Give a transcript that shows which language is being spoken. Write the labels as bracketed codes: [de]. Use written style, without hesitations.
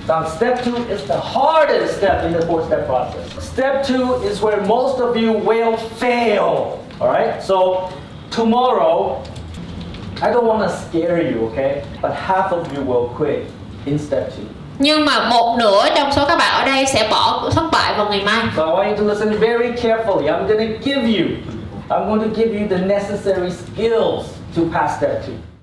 [en] Now, step 2 is the hardest step in the 4-step process. Step 2 is where most of you will fail. Alright? So, tomorrow, I don't want to scare you, okay? But half of you will quit in step 2. [vi] Nhưng mà một nửa trong số các bạn ở đây sẽ bỏ thất bại vào ngày mai. [en] So I want you to listen very carefully. I'm going to give you the necessary skills to pass step 2.